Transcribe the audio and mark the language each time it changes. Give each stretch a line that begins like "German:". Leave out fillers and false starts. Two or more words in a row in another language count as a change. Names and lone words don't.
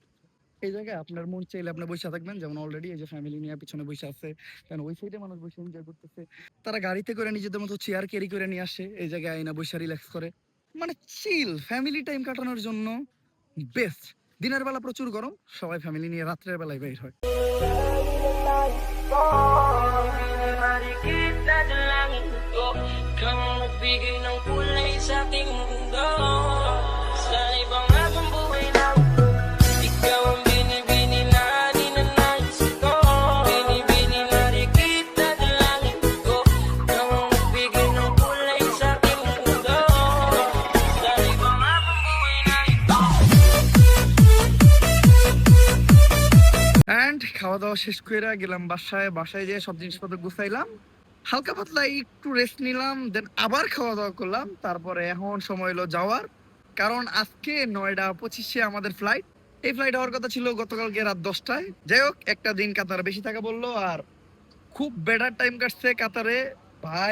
Bangla: এই জায়গায় আপনার মন চাইলে আপনি বসে থাকবেন, যেমন অলরেডি এই যে ফ্যামিলি নিয়ে পিছনে বসে আছে, কারণ ওই সাইডে মানুষ বসে এনজয় করতেছে। তারা গাড়িতে করে নিজেদের মতো চেয়ার ক্যারি করে নিয়ে আসে, এই জায়গায় আইনা বসে রিল্যাক্স করে, মানে
English: chill family time
Bangla: কাটানোর জন্য বেস্ট। দিনের বেলা প্রচুর গরম, সবাই ফ্যামিলি নিয়ে রাত্রের বেলায় বের হয়।
Filipino: Kang nagbigay ng kulay sa aking mundo. Sa ibang habang buhay lang, ikaw ang binibini na ninanais ko. Binibini marikit na dalangin ko. Kang nagbigay ng kulay sa aking mundo. Sa ibang habang buhay na ito.
Bangla: And খাওয়া দাওয়া শেষ করে গেলাম বাসায়। বাসায় যেয়ে সব জিনিসপত্র গুছাইলাম, হালকা পাতলা একটু রেস্ট নিলাম, দেন আবার খাওয়া দাওয়া করলাম। তারপরে এখন সময় হলো যাওয়ার, কারণ আজকে 9:25-এ আমাদের ফ্লাইট। এই ফ্লাইট হওয়ার কথা ছিল গতকালকে রাত 10টায়। যাই হোক, একটা দিন কাতার বেশি থাকা বললো, আর খুব
English: better time
Bangla: কাটছে কাতারে ভাই।